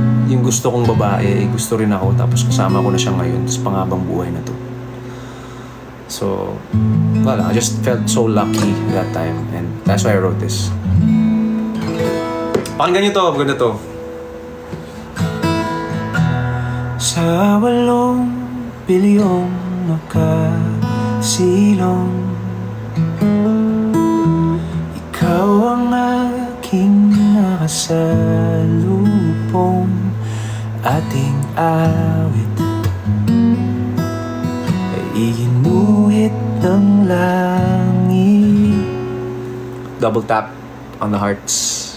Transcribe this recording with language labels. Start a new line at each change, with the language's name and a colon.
Filipino: Yung gusto kong babae, gusto rin ako, tapos kasama ko na siya ngayon, tapos pangabang buhay na to.
English: So,
Filipino: wala,
English: I just felt so lucky that time, and that's why I wrote this.
Filipino: Pakinggan nyo to, maganda to. Sa 8 bilyong nakasilong, ikaw ang aking nakasalubong. Ating awit ay iginuhit ng langit.
English: Double tap on the hearts.